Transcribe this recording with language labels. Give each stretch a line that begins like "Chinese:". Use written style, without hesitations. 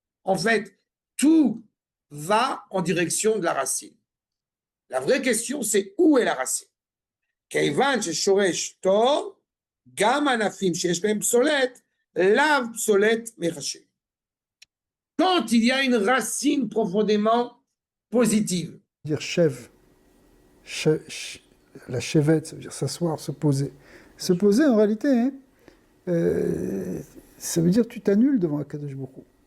French: En fait, tout va en direction de la racine. La vraie question, c'est où est la racine?
Hebrew: כיוון ששורש טוב, גם ענפים שיש בהם פסולת, לאו פסולת מחשב.
French: Quand il y a une racine profondément positive. Dire la chevette, ça veut dire s'asseoir, se poser. Se poser, en réalité, hein, ça veut dire tu t'annules devant Akadosh Baruch Hu.